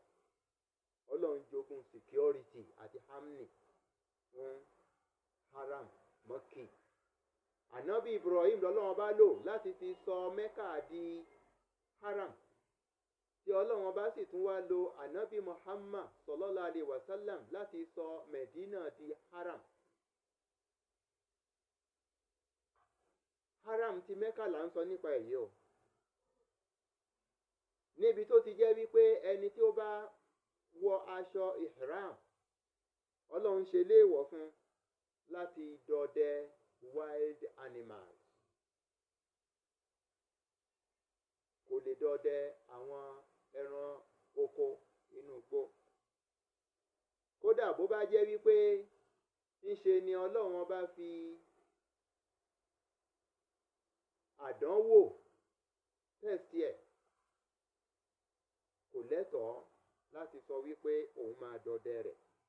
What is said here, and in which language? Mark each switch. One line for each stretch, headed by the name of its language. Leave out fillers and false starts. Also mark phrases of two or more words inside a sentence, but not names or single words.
Yoruba: Ọlọ́run jogún security àti harmony fún haram Mọ́kì. Ànábì Ibrahim lọ́lọ́run bá lò láti fi sọ Mẹ́kà di haram, tí Ọlọ́run bá sì tún wá lo ànábì Muhammad
Arabic: صلى الله عليه وسلم
Yoruba: láti sọ Medina di haram. Haram ti Mẹ́kà là ń sọ nípa èyí o, níbi tó ti jẹ́ wípé ẹni tí ó bá wọ aṣọ ihram, Ọlọ́run ṣe léèwọ̀ fún láti dọdẹ
English: wild animals.
Yoruba: Kò lè dọdẹ àwọn ẹran oko inú igbó. Kódà bó bá jẹ́ wípé ńṣe ni Ọlọ́run bá fi àdánwò tẹ̀sí ẹ̀, kò lẹ́tọ̀ọ́ láti sọ wípé òun máa dọdẹ rẹ̀.